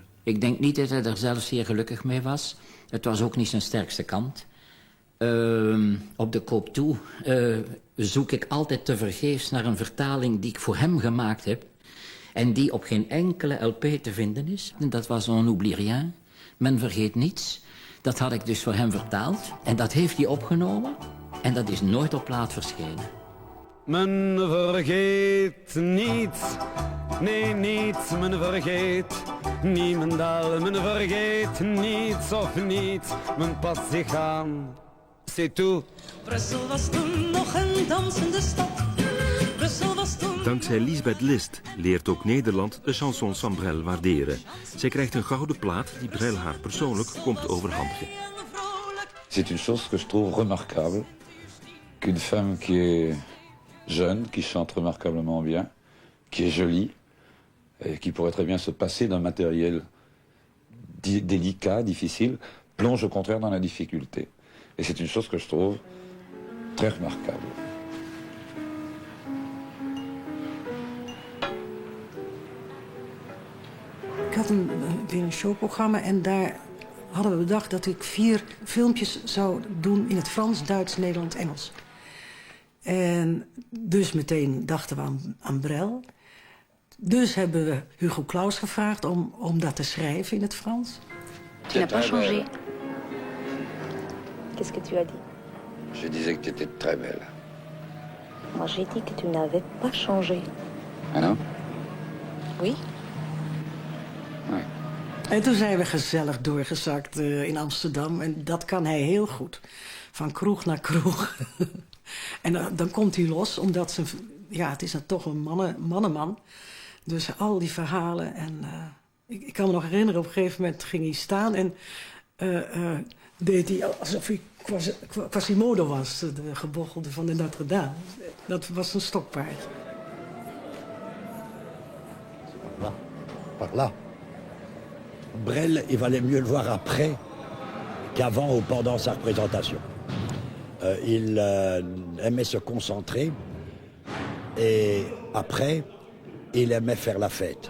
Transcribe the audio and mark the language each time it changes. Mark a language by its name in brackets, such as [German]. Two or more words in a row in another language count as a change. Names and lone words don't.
[Dutch] Ik denk niet dat hij er zelf zeer gelukkig mee was. Het was ook niet zijn sterkste kant. Op de koop toe zoek ik altijd tevergeefs naar een vertaling die ik voor hem gemaakt heb. En die op geen enkele LP te vinden is. En dat was On oublie rien. Men vergeet niets. Dat had ik dus voor hem vertaald. En dat heeft hij opgenomen. En dat is nooit op plaat verschenen. Men vergeet niets, nee niets, men vergeet niemendal, men vergeet niets of niets, men past zich aan, [French] c'est tout. [Dutch] Brussel was toen nog een dansende stad. Brussel was toen... Dankzij Lisbeth List leert ook Nederland de chansons van Brel waarderen. Zij krijgt een gouden plaat die Brel haar persoonlijk komt overhandigen. [French] C'est une chose que je trouve remarquable, qu'une femme qui est jeune, qui chante remarquablement bien, qui est jolie, et qui pourrait très bien se passer d'un matériel délicat, difficile, plonge au contraire dans la difficulté. Et c'est une chose que je trouve très remarquable. [Dutch] Ik had weer een showprogramma en daar hadden we bedacht dat ik 4 filmpjes zou doen in het Frans, Duits, Nederlands, Engels. En dus meteen dachten we aan Brel. Dus hebben we Hugo Claus gevraagd om dat te schrijven in het Frans. [French] Tu n'as pas changé. Qu'est-ce que tu as dit? Je disais que tu étais très belle. Moi, j'ai dit que tu n'avais pas changé. Ah non? Oui. Ouais. [Dutch] En toen zijn we gezellig doorgezakt in Amsterdam. En dat kan hij heel goed. Van kroeg naar kroeg. En dan komt hij los, omdat ze... Ja, het is dan toch een mannenman. Dus al die verhalen. En ik kan me nog herinneren, op een gegeven moment ging hij staan. En deed hij alsof hij Quasimodo was, de gebochelde van de Notre-Dame. Dat was een stokpaard. [French] Là, par là. Brel, il valait mieux le voir après qu'avant ou pendant sa représentation. Il aimait se concentrer et après, il aimait faire la fête.